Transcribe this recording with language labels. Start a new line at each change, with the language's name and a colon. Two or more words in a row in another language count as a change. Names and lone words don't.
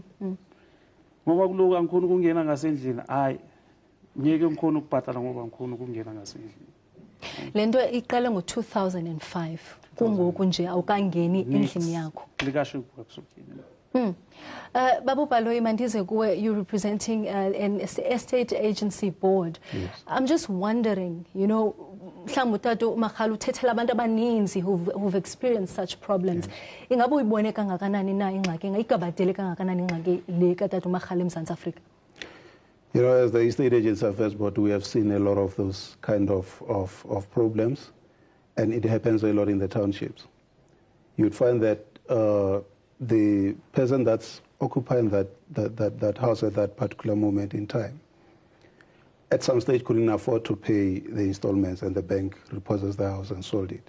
Zulu: Ngoba kuloku angikhona ukungena ngasendlini ayi ngeke ngikhona ukubhatala ngoba ngikhona ukungena ngasendlini.
Xhosa: Lento iqale ngo-2005 kungoku nje awukangeni endlini yakho. Likasho kusukile. Babu Baloyi mandize kuwe,
English: you're representing an estate agency board. Yes. I'm just wondering, you know,
Xhosa: mhlawumbe utata Makhale uthethela abantu abaninzi
English: who've experienced such problems.
Xhosa: Ingabe uyibone kangakanani na ingxaki ingayigabadele kangakanani ingxaki le katata Makhale eMzantsi Afrika?
English: You know, as the Estate Agency Affairs Board, we have seen a lot of those kind of problems, and it happens a lot in the townships. You'd find that the person that's occupying that house at that particular moment in time, at some stage couldn't afford to pay the installments, and the bank repossessed the house and sold it.